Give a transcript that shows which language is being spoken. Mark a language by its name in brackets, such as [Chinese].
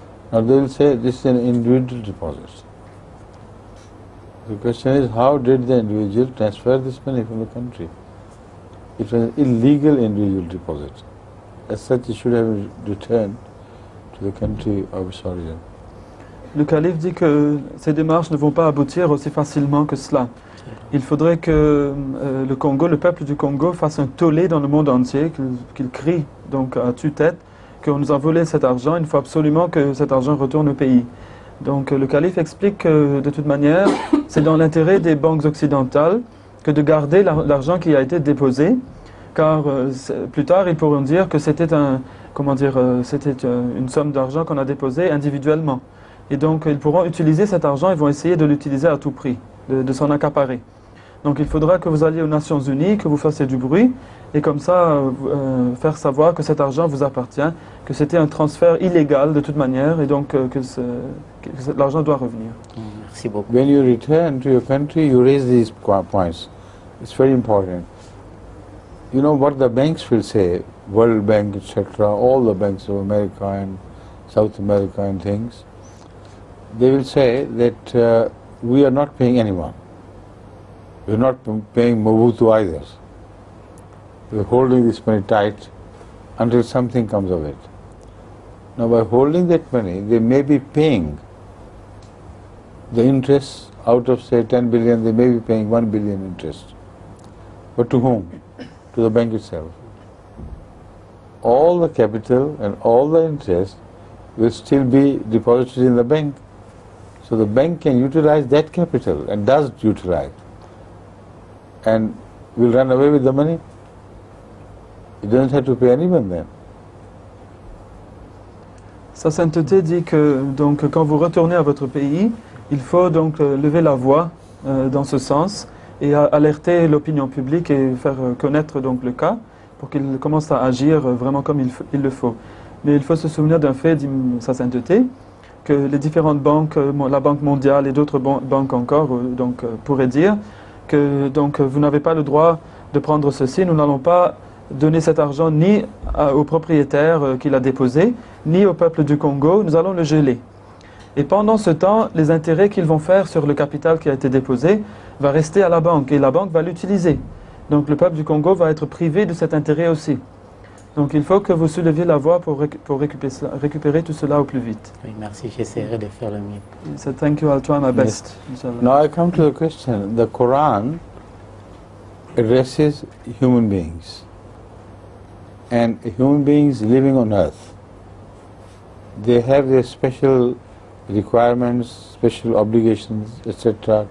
[English] Now they will say this is an individual deposit. The question is, how did the individual transfer this money from the country? It was an illegal individual deposit. As such, it should have returned to the country of its origin. [French] Le calife dit que ces démarches ne vont pas aboutir aussi facilement que cela. Il faudrait que le Congo, le peuple du Congo, fasse un tollé dans le monde entier, qu'il crie donc à tue-tête qu'on nous a volé cet argent. Il faut absolument que cet argent retourne au pays. Donc le calife explique que de toute manière, c'est dans l'intérêt des banques occidentales que de garder l'argent qui a été déposé, car plus tard ils pourront dire que c'était une somme d'argent qu'on a déposée individuellement. Et donc ils pourront utiliser cet argent, ils vont essayer de l'utiliser à tout prix, de s'en accaparer. Donc il faudra que vous alliez aux Nations Unies, que vous fassiez du bruit, et comme ça faire savoir que cet argent vous appartient, que c'était un transfert illégal de toute manière, et donc que l'argent doit revenir. Merci beaucoup. [English] When you return to your country, you raise these points. It's very important. You know what the banks will say, World Bank, etc., all the banks of America and South America and things, they will say that we are not paying anyone. We are not paying Mobutu either. We are holding this money tight until something comes of it. Now by holding that money, they may be paying the interest out of say 10 billion, they may be paying 1 billion interest. But to whom? To the bank itself. All the capital and all the interest will still be deposited in the bank. So the bank can utilize that capital and does utilize, and will run away with the money. It doesn't have to pay anyone then. [French] Sa sainteté dit que donc, quand vous retournez à votre pays, il faut donc lever la voix dans ce sens et alerter l'opinion publique et faire connaître donc, le cas pour qu'il commence à agir vraiment comme il le faut. Mais il faut se souvenir d'un fait, dit sa sainteté, que les différentes banques, la Banque mondiale et d'autres banques encore, pourraient dire que donc, vous n'avez pas le droit de prendre ceci, nous n'allons pas donner cet argent ni au propriétaire qui l'a déposé, ni au peuple du Congo, nous allons le geler. Et pendant ce temps, les intérêts qu'ils vont faire sur le capital qui a été déposé va rester à la banque et la banque va l'utiliser. Donc le peuple du Congo va être privé de cet intérêt aussi. Donc il faut que vous souleviez la voix pour récupérer tout cela au plus vite. Oui, merci, j'essaierai de faire le mieux. [English] So thank you, I'll try my best. Yes. Now I come to the question. The Quran addresses human beings. And human beings living on earth. They have their special requirements, special obligations, etc.